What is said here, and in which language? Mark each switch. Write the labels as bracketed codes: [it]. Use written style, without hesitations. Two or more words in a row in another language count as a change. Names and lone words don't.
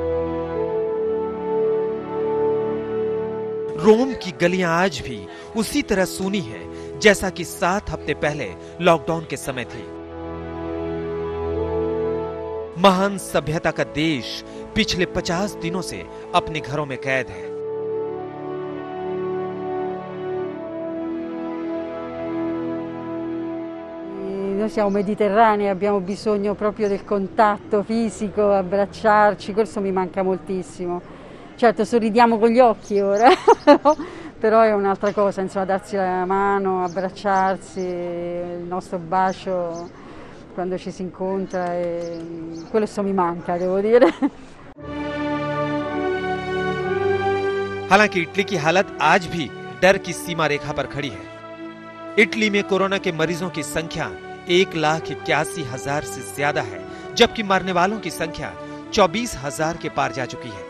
[hi] रोम की गलियां आज भी उसी तरह सूनी हैं जैसा कि 7 हफ्ते पहले लॉकडाउन के समय थी। महान सभ्यता का देश पिछले 50 दिनों से अपने घरों में कैद है। [it] Noi siamo mediterranei, abbiamo bisogno proprio del contatto fisico, abbracciarci, questo mi manca moltissimo. Certo, sorridiamo con gli occhi ora, però è un'altra cosa, insomma, darsi la mano, abbracciarsi, il nostro bacio quando ci si incontra, questo mi manca, devo dire. [hi] हालांकि इटली की हालत आज भी डर की सीमा रेखा पर खड़ी है। इटली में कोरोना के मरीजों की संख्या 1,81,000 से ज्यादा है, जबकि मरने वालों की संख्या 24,000 के पार जा चुकी है।